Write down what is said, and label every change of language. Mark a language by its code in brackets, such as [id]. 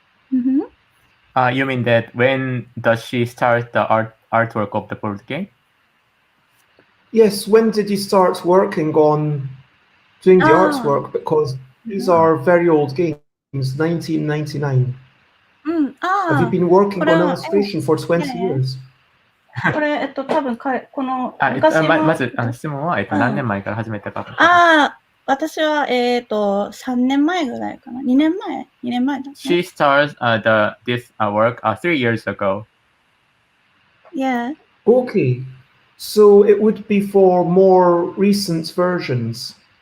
[en] You mean that when does she start the artwork of the board game? Yes, when did you start working on doing the artwork? Because these are very old games, 1999. Have you been working on illustration for 20 years? [ja] これ、多分この昔のまず質問は、何年前から始めたか。私は、3年前ぐらいかな。2年前だね。 [en] She started this work 3 years ago. Yeah. Okay. So it would be for more recent versions.